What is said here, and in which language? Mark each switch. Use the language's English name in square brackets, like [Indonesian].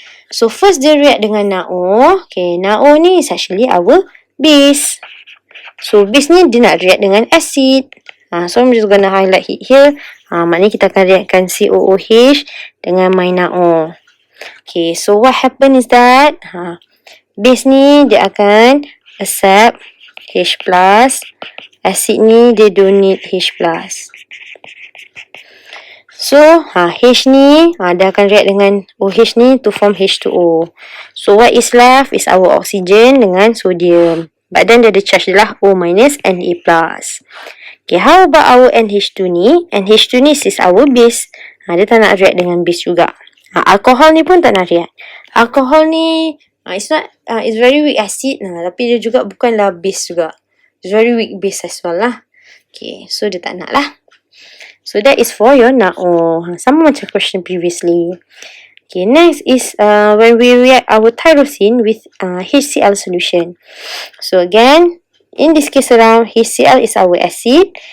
[Malay] So first dia react dengan NaO. [English] Okay, NaO ni is actually our base. [Malay] So base ni dia nak react dengan acid. [English] So I'm just gonna highlight it here. [Malay] Maknanya kita akan reaktkan COOH dengan my NaO. [English] Okay, so what happen is that base ni dia akan accept H+. [Malay] Acid ni dia donate H+. So, H ni, dia akan react dengan OH ni to form H2O. [English] So, what is left is our oxygen dengan sodium. But then, [Malay] dia ada charge dia lah [English] O minus Na+. Okay, how about our NH2 ni? NH2 ni is our base. [Malay] Dia tak nak react dengan base juga. Alkohol ni pun tak nak react. [English] Alkohol ni, it's very weak acid. [Malay] Tapi dia juga bukanlah base juga. [English] It's very weak base as well lah. Okay, so [Malay] dia tak nak lah. [English] So that is for your NaO. [Malay] Sama macam [English] question previously. Okay, next is when we react our tyrosine with HCl solution. So again, in this case around, HCl is our acid.